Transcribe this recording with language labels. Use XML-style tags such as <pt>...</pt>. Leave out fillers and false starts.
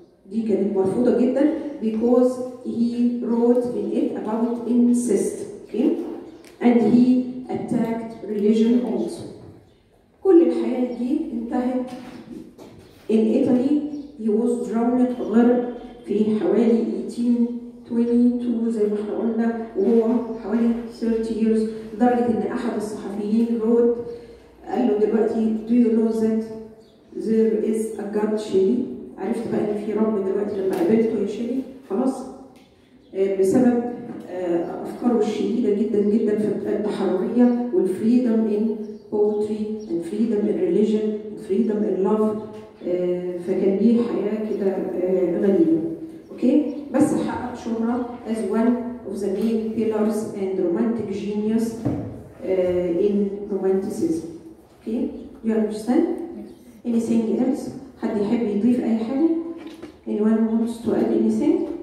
<ar>دي كانت مرفوضة جدا</ar> <en>because he wrote in it about incest, okay? And he attacked religion also.</en> <ar>كل الحياة دي انتهت</ar> <en>in Italy. he was drowned،</en> <ar>غرق في حوالي 1822 زي ما احنا قلنا، وهو حوالي</ar> <en>30 years،</en> <ar>لدرجة ان احد الصحفيين wrote قال له دلوقتي</ar> <en>do you know that there is a God Shelley؟</en> <ar>عرفت بقى ان في رب دلوقتي لما قابلته يا شيلي؟ خلاص، بسبب افكاره الشديده جدا جدا في التحرريه والفريدم ان</ar> <en>poetry and freedom in religion and freedom in love.</en> <ar>فكان ليه حياه كده غريبه. اوكي، بس حقق شهره</ar> <en>as one of the main pillars and romantic genius in romanticism. Okay, you understand? Anything else?</en> <ar>حد يحب يضيف أي حاجة؟</ar> <en>Anyone wants to add anything?</en>